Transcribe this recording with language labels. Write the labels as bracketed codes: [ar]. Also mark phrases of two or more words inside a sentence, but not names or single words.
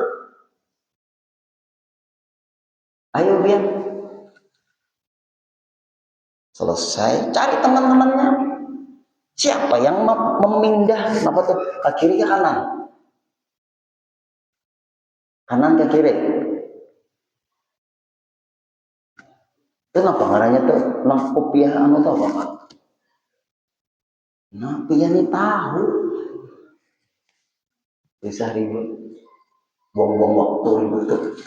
[id] Ayo biar selesai, cari teman-temannya. Siapa yang memindah apa tuh ke kiri ke kanan? Kanan ke kiri. [bjn] Kenapa ngaranya tuh nang kopiah anu tau apa? Nah, pian ini tahu. Bisa ribut. [id] Buang-buang waktu ribut tuh.